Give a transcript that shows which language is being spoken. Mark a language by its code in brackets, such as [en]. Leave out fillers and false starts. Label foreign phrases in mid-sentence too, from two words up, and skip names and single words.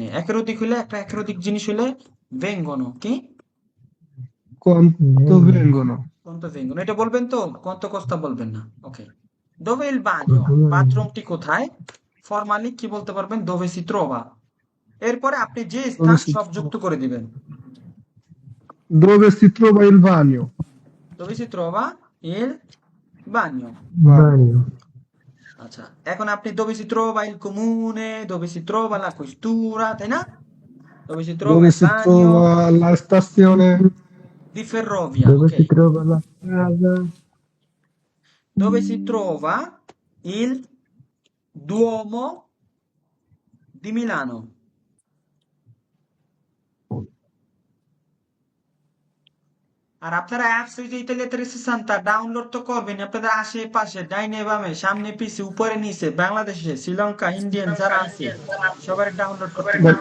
[bn] একের অধিক হলে, একটা একের অধিক জিনিস হলে vengono কি? [it] Quanto vengono? quanto vengono? [bn] এটা বলবেন তো? [it] quanto costa [bn] বলবেন না। ওকে। [it] Dove è il bagno? [bn] বাথরুমটি কোথায়? ফরমালি কি বলতে পারবেন? [it] dove si trova? [bn] এরপরে আপনি যে [it] Dove [bn] স্থান [it] si, [bn] সব যুক্ত করে দিবেন। [it] dove si trova il bagno? dove si trova il bagno? Bagno. [bn] আচ্ছা, এখন আপনি [it] dove si trova il comune, dove si trova la questura, [bn] তাই না? [it] dove si trova Dove il si bagno trova la stazione? di ferrovia, dove ok. si trova la casa Dove si trova il Duomo di Milano? [bn] আর আপনারা অ্যাপস ওই যে ইতালিয়া 360 ডাউনলোড তো করবেন আপনাদের আশেপাশে, ডাইনে বামে, সামনে পিছে, উপরে নিচে, বাংলাদেশে, শ্রীলঙ্কা, ইন্ডিয়ান যারা আছে সবার ডাউনলোড করতে বলুন।